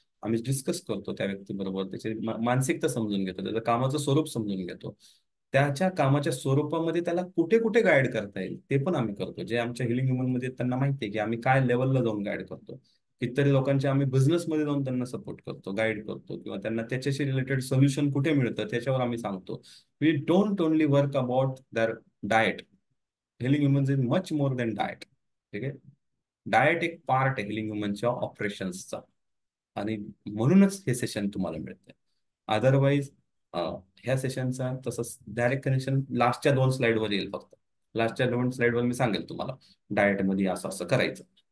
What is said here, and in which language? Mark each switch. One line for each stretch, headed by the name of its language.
Marathi: आम्ही डिस्कस करतो त्या व्यक्तीबरोबर, त्याची मानसिकता समजून घेतो, त्याचं कामाचं स्वरूप समजून घेतो, त्याच्या कामाच्या स्वरूपामध्ये त्याला कुठे कुठे गाईड करता येईल ते पण आम्ही करतो. जे आमच्या हिलिंग ह्युमन मध्ये त्यांना माहिती आहे की आम्ही काय लेवलला जाऊन गाईड करतो. कितीतरी लोकांच्या आम्ही बिझनेसमध्ये जाऊन त्यांना सपोर्ट करतो, गाईड करतो, किंवा त्यांना त्याच्याशी रिलेटेड सोल्युशन कुठे मिळतं त्याच्यावर आम्ही सांगतो.
English: We don't only work about their diet. Healing humans is much more than diet.
Marathi: ठीक आहे. डाएट एक पार्ट आहे हिलिंग ह्युमनच्या ऑपरेशन्सचा, आणि म्हणूनच हे सेशन तुम्हाला मिळतंय. अदरवाईज ह्या सेशनचा तसंच डायरेक्ट कनेक्शन लास्टच्या 2 स्लाईडवर येईल फक्त. लास्टच्या 2 स्लाईडवर मी सांगेल तुम्हाला डाएटमध्ये असं असं करायचं.